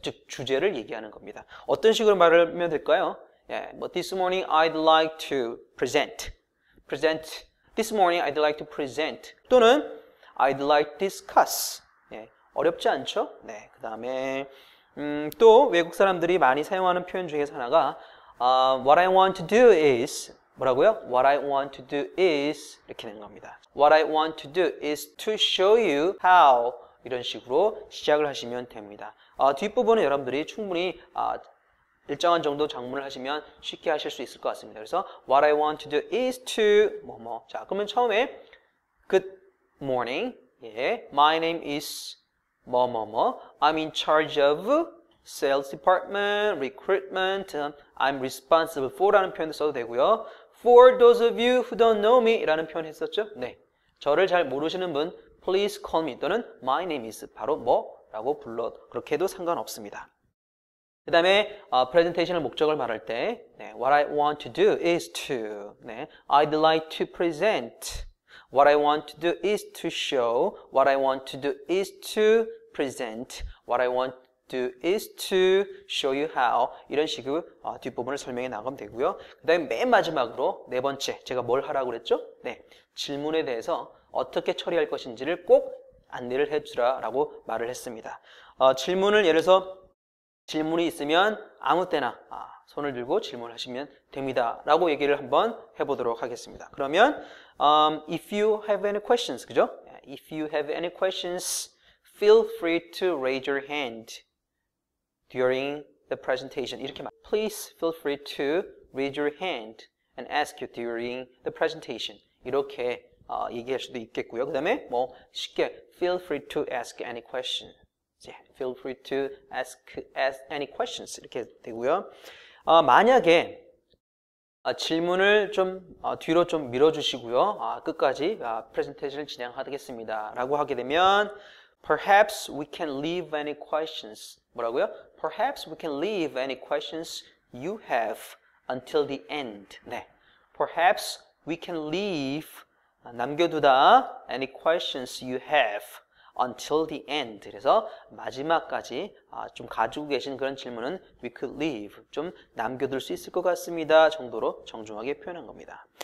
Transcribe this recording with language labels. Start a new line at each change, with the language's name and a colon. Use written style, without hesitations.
Korean: 즉 주제를 얘기하는 겁니다. 어떤 식으로 말하면 될까요?
English: This morning I'd like to present. This morning I'd like to present.
Korean: 또는
English: I'd like to discuss.
Korean: 어렵지 않죠? 그 다음에 또 외국 사람들이 많이 사용하는 표현 중에서 하나가
English: What I want to do is
Korean: 뭐라고요?
English: What I want to do is
Korean: 이렇게 되는 겁니다.
English: What I want to do is to show you how
Korean: 이런 식으로 시작을 하시면 됩니다. 뒷부분은 여러분들이 충분히 일정한 정도 작문을 하시면 쉽게 하실 수 있을 것 같습니다.
English: 그래서 What I want to do is to
Korean: 뭐뭐. 자, 그러면 처음에
English: Good morning. 예, My name is
Korean: 뭐뭐뭐.
English: I'm in charge of sales department, recruitment. I'm responsible for
Korean: 라는 표현도 써도 되고요.
English: For those of you who don't know me
Korean: 라는 표현 했었죠? 네. 저를 잘 모르시는 분
English: Please call me
Korean: 또는
English: My name is
Korean: 바로 뭐라고 불러 그렇게 해도 상관없습니다. 그 다음에 프레젠테이션의 목적을 말할 때
English: What I want to do is to I'd like to present What I want to do is to show What I want to do is to present What I want to do is to show you how
Korean: 이런 식으로 뒷부분을 설명해 나가면 되고요. 그 다음에 맨 마지막으로 네 번째 제가 뭘 하라고 그랬죠? 네, 질문에 대해서 어떻게 처리할 것인지를 꼭 안내를 해주라 라고 말을 했습니다. 질문을 예를 들어서 질문이 있으면 아무 때나 손을 들고 질문하시면 됩니다 라고 얘기를 한번 해보도록 하겠습니다. 그러면
English: if you have any questions,
Korean: 그죠?
English: If you have any questions, feel free to raise your hand during the presentation.
Korean: 이렇게 말.
English: Please feel free to raise your hand and ask you during the presentation.
Korean: 이렇게 얘기할 수도 있겠고요. 그 다음에 뭐 쉽게
English: feel free to ask any question. Feel free to ask any questions
Korean: 이렇게 되고요. 만약에 질문을 좀 뒤로 좀 밀어주시고요. 끝까지 프레젠테이션을 진행하겠습니다 라고 하게 되면
English: Perhaps we can leave any questions
Korean: 뭐라고요?
English: Perhaps we can leave any questions you have until the end.
Korean: 네.
English: Perhaps we can leave
Korean: 남겨두다
English: any questions you have until the end.
Korean: 그래서 마지막까지 좀 가지고 계신 그런 질문은
English: we could leave
Korean: 좀 남겨둘 수 있을 것 같습니다 정도로 정중하게 표현한 겁니다.